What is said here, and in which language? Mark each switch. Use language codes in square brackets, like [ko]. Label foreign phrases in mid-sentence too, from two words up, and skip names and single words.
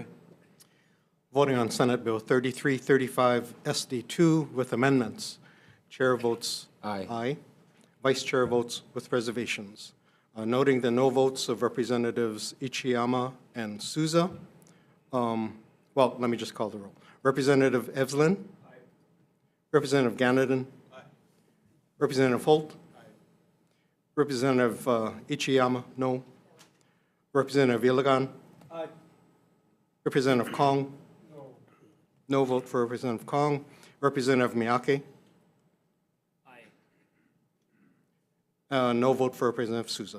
[en] Voting on Senate Bill 3335 SD2 with amendments. Chair votes aye. Vice Chair votes with reservations. Noting the no votes of Representatives Ichiyama and Souza. Well, let me just call the roll. Representative Evslin. Aye. Representative Ganadin. Aye. Representative Holt. Representative Ichiyama, no. Representative Iligan. Representative Kong. No vote for Representative Kong. Representative Miyake. No vote for Representative Souza.